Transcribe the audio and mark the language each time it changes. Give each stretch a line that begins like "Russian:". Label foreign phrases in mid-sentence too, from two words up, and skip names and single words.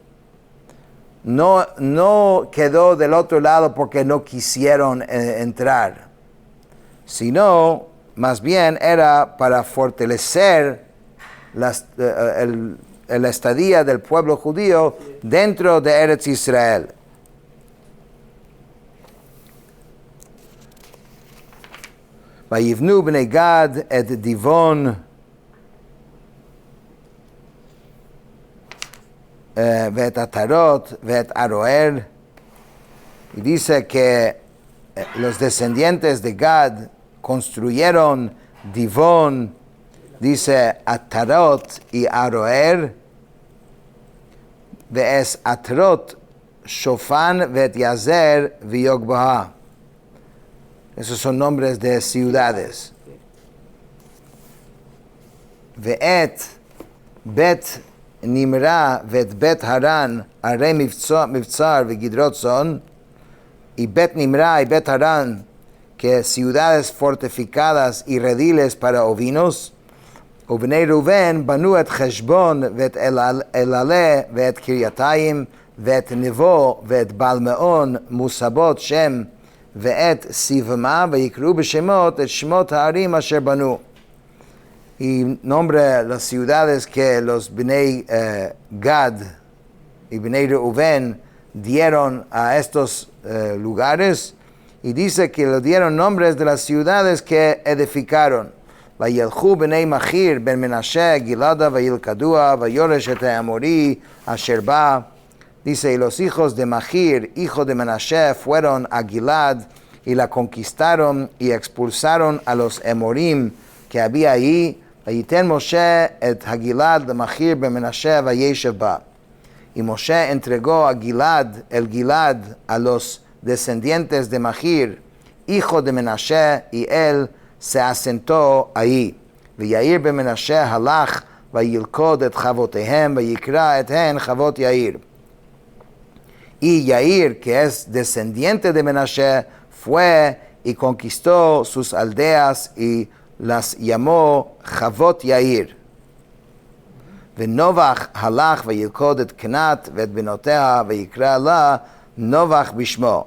Spanish: no quedó del otro lado porque no quisieron entrar, sino más bien era para fortalecer la estadía del pueblo judío dentro de Eretz Israel.
Hebrew: ויבנו בני גד את דיבן ואת עטרות ואת ערוער,
Spanish: y dice que los descendientes de Gad construyeron Divón, dice Atarot y Aroer,
Hebrew: ואת עטרות שופן ואת יעזר ויגבהה.
Spanish: Esos son nombres de ciudades.
Hebrew: ואת בית נמרה ואת בית הרן ערי מבצר וגדרת צאן,
Spanish: y Bet Nimra y Bet Haran, que ciudades fortificadas y rediles para ovinos.
Hebrew: ובני ראובן בנו את חשבון ואת אלעלה ואת קריתיים ואת נבו ואת בעל מאון מוסבות שם ואת סיבמה, ויקראו בשמות את שמות הערים אשר בנו.
Spanish: Y nombre las ciudades que los Bnei Gad y Bnei Reuven dieron a estos lugares, y dice que le dieron nombres de las ciudades que edificaron.
Hebrew: וילכו בני מחיר בן מנשה גלעדה וילכדוה ויורש את האמורי אשר בא.
Spanish: Dice, y los hijos de Mahir, hijo de Menashe, fueron a Gilad y la conquistaron y expulsaron a los Emorim que había ahí.
Hebrew: ויתן משה את הגלעד למחיר בן מנשה וישב בה.
Spanish: Y Moshe entregó a Gilad, el Gilad, a los descendientes de Mahir, hijo de Menashe, y él se asentó ahí.
Hebrew: ויאיר בן מנשה הלך וילכוד את חבותיהם ויקרא את הן חבות יאיר.
Spanish: Y Yair, que es descendiente de Menashe, fue y conquistó sus aldeas y las llamó Chavot Yair.
Hebrew: ונובח הלך וילכוד את קנת ואת בנותיה ויקרא לה נובח בשמו.